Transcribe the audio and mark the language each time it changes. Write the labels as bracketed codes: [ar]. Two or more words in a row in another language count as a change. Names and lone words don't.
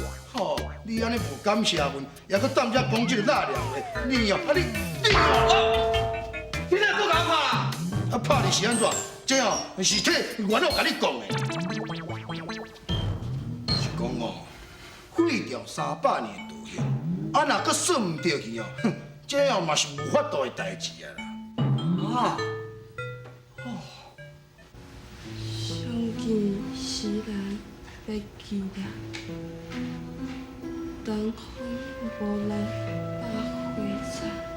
[nan] 吼，你安尼无感谢阮，也搁当遮讲即个纳凉话，你哦，你哦，你哪搁甲我拍啦？啊拍你是安怎？这哦是替原老甲你讲的，是讲哦，4条300字的道歉，啊若搁算唔对去哦，哼，这哦嘛是无法度的代志啊啦。啊！相见时人要记念，东风无咱百花残。